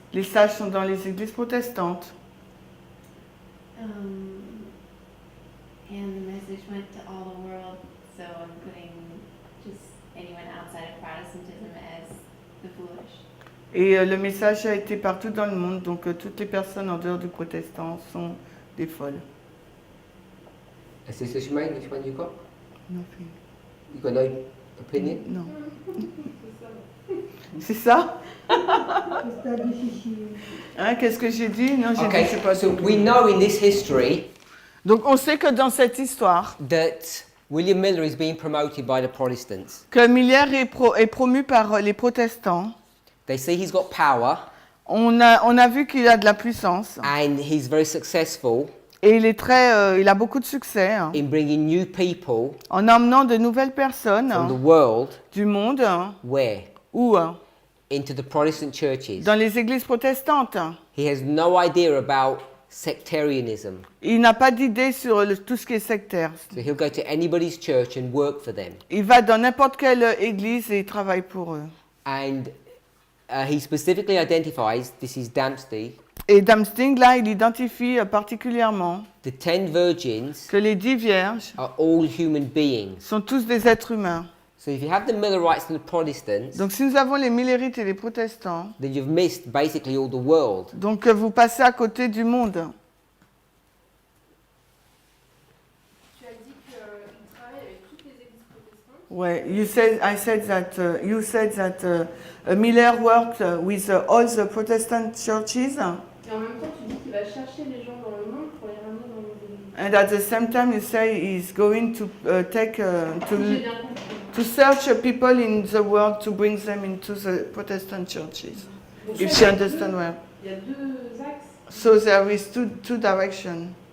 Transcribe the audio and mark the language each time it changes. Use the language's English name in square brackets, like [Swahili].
[French] Les sages sont dans les églises protestantes. [English] And the message went to all the world, so I'm putting just anyone outside of Protestantism as the foolish. [French] Et le message a été partout dans le monde, donc toutes les personnes en dehors du protestant sont des folles. [English] And Sister Shemaine, which one you got? Nothing. You got no opinion? [French] Non. C'est ça? Hein, qu'est-ce que j'ai dit? Non, j'ai dit, je sais [English] Okay, [French] pas. [English] so we know in this history [French] Donc on sait que dans cette histoire, [English] that William Miller is being promoted by the Protestants. [French] Que Miller est promu par les protestants. [English] They see he's got power [French] On a vu qu'il a de la puissance [English] and he's very successful [French] et il a beaucoup de succès [English] in bringing new people [French] en emmenant de nouvelles personnes [English] from the world. [French] du monde [English] Where? [French] ou [English] Into the Protestant churches. [French] dans les églises protestantes. [English] He has no idea about sectarianism. [French] Il n'a pas d'idée sur tout ce qui est sectaire. [English] So he'll go to anybody's church and work for them. [French] Il va dans n'importe quelle église et il travaille pour eux. [English] And he specifically identifies, this is Dempsey, [French] Et Damsting, là, il identifie particulièrement [English] the 10 virgins [French] que les 10 vierges [English] are all human beings. [French] sont tous des êtres humains. [English] So if you have the Millerites and the Protestants, [French] Donc si nous avons les Millerites et les protestants, [English] then you've missed basically all the world. [French] donc vous passez à côté du monde. Tu as dit qu'il travaille avec toutes les églises protestantes. [English] Ouais, you said that Miller worked with all the Protestant churches, [French] Et en même temps, tu dis qu'il va chercher les gens dans le monde pour les ramener dans les églises. [English] and at the same time you say he's going to [French] Si j'ai bien compris. [English] to search people in the world to bring them into the Protestant churches. [French] Donc, [English] If [French] ça, [English] you understand well. [French] Il y a deux axes. [English] So there is two directions.